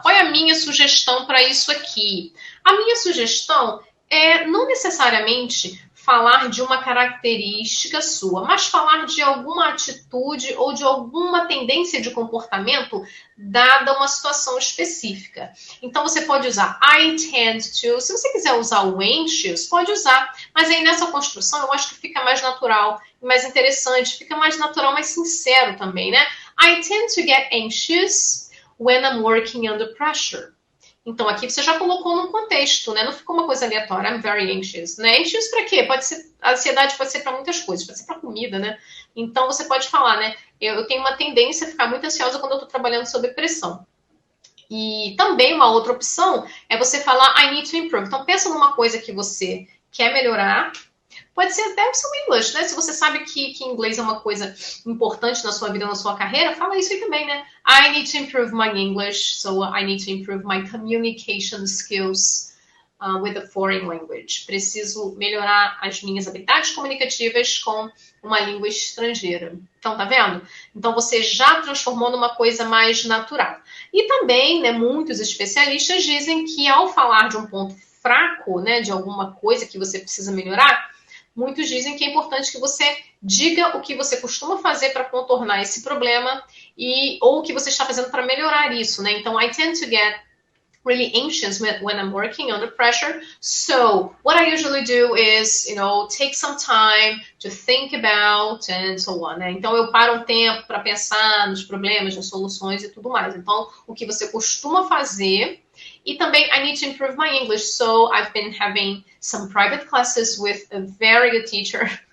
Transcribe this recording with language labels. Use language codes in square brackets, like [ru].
[pt] Qual é a minha sugestão para isso aqui? A minha sugestão é não necessariamente falar de uma característica sua, mas falar de alguma atitude ou de alguma tendência de comportamento dada uma situação específica. Então você pode usar [en] I tend to, [pt] se você quiser usar o anxious, pode usar, mas aí nessa construção eu acho que fica mais natural, mais interessante, fica mais natural, mais sincero também, né? [en] I tend to get anxious when I'm working under pressure. [pt] Então, aqui você já colocou num contexto, né? Não ficou uma coisa aleatória. [en] I'm very anxious, [pt] né? Anxious para quê? Pode ser, a ansiedade pode ser para muitas coisas, pode ser para comida, né? Então, você pode falar, né? Eu tenho uma tendência a ficar muito ansiosa quando eu estou trabalhando sob pressão. E também uma outra opção é você falar [en] I need to improve. [pt] Então, pensa numa coisa que você quer melhorar. Pode ser até o seu English, né? Se você sabe que inglês é uma coisa importante na sua vida, na sua carreira, fala isso aí também, né? [en] I need to improve my English, so I need to improve my communication skills with a foreign language. [pt] Preciso melhorar as minhas habilidades comunicativas com uma língua estrangeira. Então, tá vendo? Então, você já transformou numa coisa mais natural. E também, né, muitos especialistas dizem que ao falar de um ponto fraco, né, de alguma coisa que você precisa melhorar, muitos dizem que é importante que você diga o que você costuma fazer para contornar esse problema ou o que você está fazendo para melhorar isso, né? Então, [en] I tend to get really anxious when I'm working under pressure. So, what I usually do is, take some time to think about and so on, [pt] né? Então, eu paro um tempo para pensar nos problemas, nas soluções e tudo mais. Então, o que você costuma fazer. E também, [en] I need to improve my English, so I've been having some private classes with a very good teacher.